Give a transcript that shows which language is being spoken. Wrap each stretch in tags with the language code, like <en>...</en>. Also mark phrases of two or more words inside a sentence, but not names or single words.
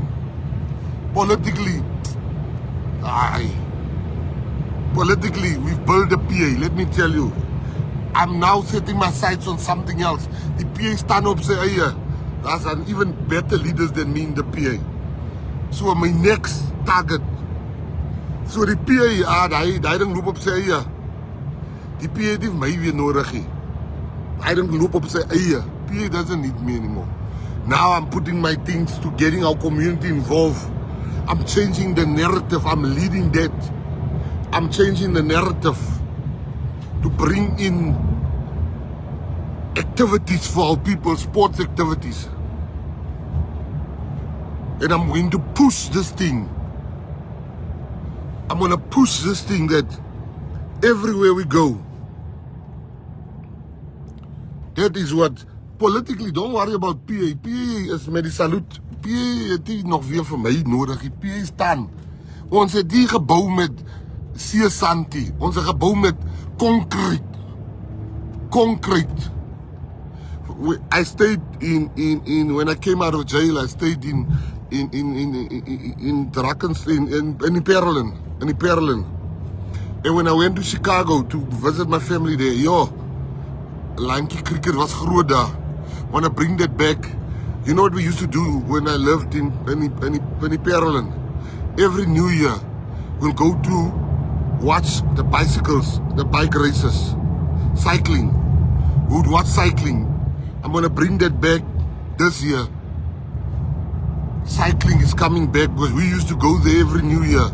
<en>Politically, we've built a PA. Let me tell you, I'm now setting my sights on something else. The PA stand up say, "Hey, there's an even better leaders than me in the PA." So my next target.</en> <af>So die PA, hy ding loop op sy eie. Die PA het my weer nodig nie. Hy ding loop op sy eie.</af> <en>PA doesn't need me anymore. Now I'm putting my things to getting our community involved. I'm changing the narrative. I'm leading that. I'm changing the narrative to bring in activities for our people, sports activities. And I'm going to push this thing. I'm going to push this thing that everywhere we go. That is what, politically, don't worry about PA.</en> <af>PA is met die salute. PA het nie nog weer vir my nodig. Die PA staan. Ons het die gebou met seesantie. Ons het gebou met concrete. Concrete.</af> <en>I stayed in when I came out of jail, I stayed in Drakensberg, in the Perlin. And when I went to Chicago to visit my family there, Lanky cricket was</en> <af>groot daar.</af> <en>Want to bring that back. You know what we used to do when I lived in Pearland? Every New Year, we'll go to watch the bicycles, the bike races, cycling. We would watch cycling. I'm going to bring that back this year. Cycling is coming back because we used to go there every New Year.</en>